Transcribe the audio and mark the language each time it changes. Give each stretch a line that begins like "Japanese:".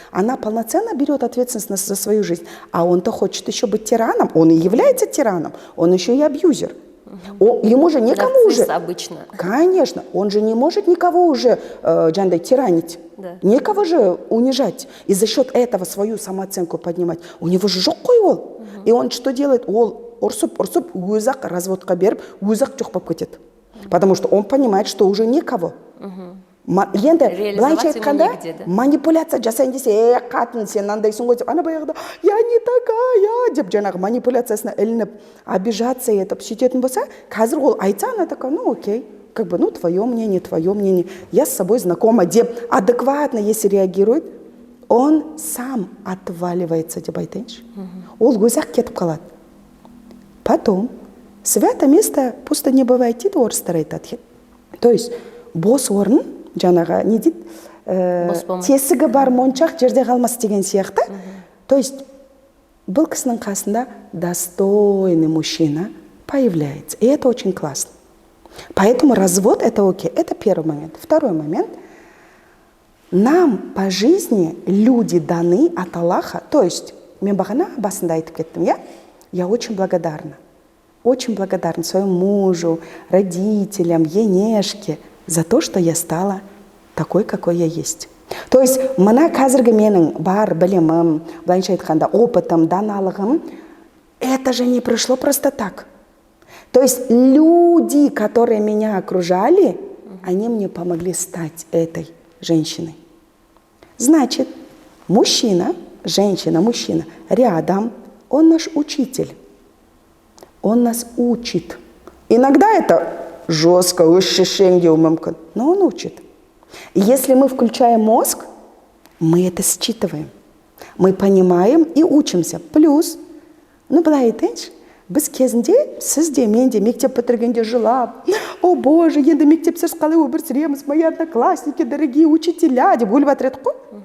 Russian: Она полноценно берет ответственность за свою жизнь. А он-то хочет еще быть тираном. Он и является тираном. Он еще и абьюзер. Ему же никому уже... обычно. Конечно, он же не может никого уже тиранить, да. Никого же унижать и за счет этого свою самооценку поднимать. У него же
Kazakh: жоқ қой ол.
Russian: И он что делает?
Kazakh: Ол ұрсып өзі-ақ разводқа беріп, өзі-ақ жоқ болып кетеді.
Russian: Потому что он понимает, что уже никого.
Kazakh: Енді былайша айтқанда манипуляция жасайын десе, қатын сен андайсың ғой деп, ана баяғыда
Russian: я не такая
Kazakh: деп жаңағы манипуляциясына ілініп обижаться етіп сөйтетін болса, қазір ол айтса,
Russian: она такая, ну окей, как бы, ну твое мнение, я с собой знакома
Kazakh: деп адекватно,
Russian: если реагирует, он сам отваливается
Kazakh: деп айтайыншы. Ол өзі-ақ кетіп қалады.
Russian: Потом свято место пусто не бывает
Kazakh: дейді, орыстар айтады. То есть бос орын жаңағы не дейді, тесігі бар моншақ жерде қалмас деген сияқты. То есть бұл кісінің қасында
Russian: достойный мужчина появляется. И это очень классно. Поэтому развод это окей. Это первый момент. Второй момент. Нам по жизни люди даны от Аллаха.
Kazakh: То есть, мен бағана басында айтып кеттім,
Russian: я очень благодарна. Очень благодарна своему мужу, родителям, енешке за то, что я стала такой, какой я есть.
Kazakh: То есть, мына қазіргі менің бар білімім, былайша айтқанда опытым, даналығым,
Russian: это же не пришло просто так. То есть, люди, которые меня окружали, они мне помогли стать этой женщиной. Значит, мужчина, женщина, мужчина рядом, он наш учитель. Он нас учит. Иногда это жестко, но он учит. И если мы включаем мозг, мы это считываем. Мы понимаем и учимся.
Kazakh: Плюс, былай айтайыншы, біз кезінде, сізде, менде мектеп бітіргенде жылап,
Russian: о боже,
Kazakh: енді мектепсіз қалай өмір сүреміз,
Russian: мои одноклассники, дорогие учителя,
Kazakh: деп өліп жатыр едік қой.